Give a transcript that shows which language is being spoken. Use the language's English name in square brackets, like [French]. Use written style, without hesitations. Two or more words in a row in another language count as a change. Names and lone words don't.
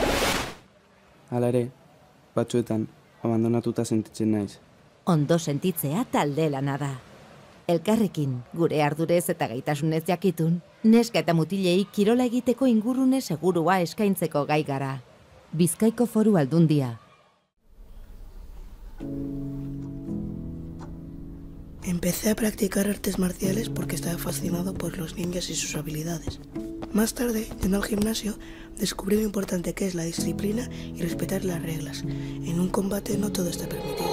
[Basque] Hala ere, batzuetan abandonatuta sentitzen naiz. Ondo sentitzea talde lana da. Elkarrekin, gure ardurez eta gaitasunez jakitun, neska eta mutilei kirola egiteko ingurune segurua eskaintzeko gai gara. Bizkaiko Foru Aldundia. [Spanish] Empecé a practicar artes marciales porque estaba fascinado por los ninjas y sus habilidades. Más tarde, yendo al gimnasio, descubrí lo importante que es la disciplina y respetar las reglas. En un combate no todo está permitido.